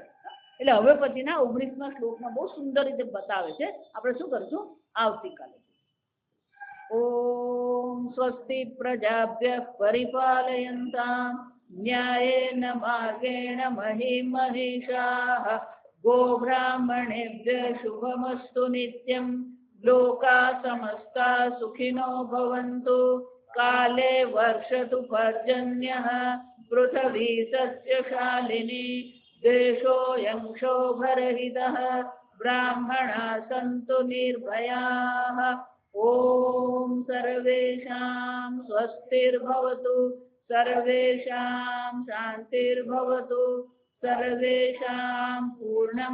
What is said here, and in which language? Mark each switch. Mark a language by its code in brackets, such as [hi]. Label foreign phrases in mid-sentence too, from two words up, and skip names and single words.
[gu] એટલે હવે પછીના 19મા શ્લોકમાં બહુ સુંદર રીતે બતાવે છે. આપણે શું કરશું આવતીકાલે. [sa] ઓમ સ્વસ્તિ પ્રજાભ્યઃ પરિપાલયન્તામ ન્યાયેન માર્ગેણ મહિં મહિષાઃ गोब्राह्मणेभ्यः शुभमस्तु नित्यं लोकाः समस्ताः सुखिनो भवन्तु काले वर्षतु पर्जन्यः पृथिवी सस्यशालिनी देशोऽयं क्षोभरहितः ब्राह्मणाः सन्तु निर्भयाः ॐ सर्वेषां स्वस्तिर्भवतु सर्वेषां शान्तिर्भवतु सर्वेषां पूर्णं